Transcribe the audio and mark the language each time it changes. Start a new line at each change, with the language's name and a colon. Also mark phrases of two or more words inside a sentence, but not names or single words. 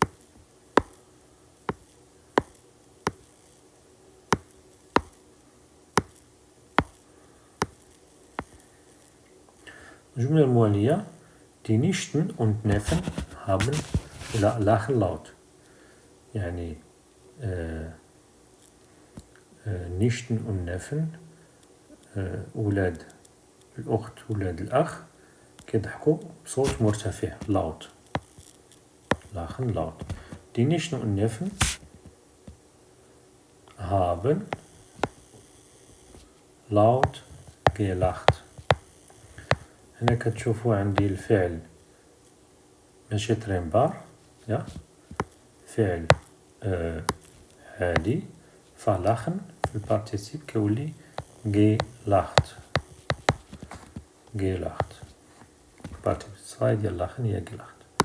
Arabic: الجملة الموالية
German: die Nichten und Neffen haben lachen laut.
Arabic: يعني
German: Nichten und Neffen
Arabic: أولاد الأخت ولاد الأخ كيضحكوا بصوت مرتفع laut.
German: lachen laut. Die Nichten und Neffen haben laut gelacht.
Arabic: هنا كتشوفوا عندي الفعل ماشي تريمبار يا فعل عادي فلاخن في البارتيسيب كيولي gelacht. gelacht البارتيسيب الصغير ديال لاخن هي gelacht.